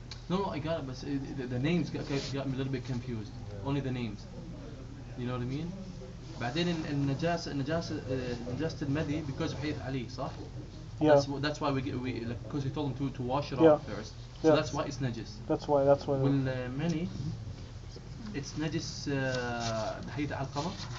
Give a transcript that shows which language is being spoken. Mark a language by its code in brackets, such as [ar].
[en] No, I got it, but the names got me a little bit confused. Only the names. You know what I mean? [ar] بعدين نجاسة المذي [en] because of [ar] حديث علي, صح? [en] Yeah. That's why we because he told him to wash it off first. So that's why it's najis. That's why. [ar] والمني [en] it's najis [ar] حديث علقمة.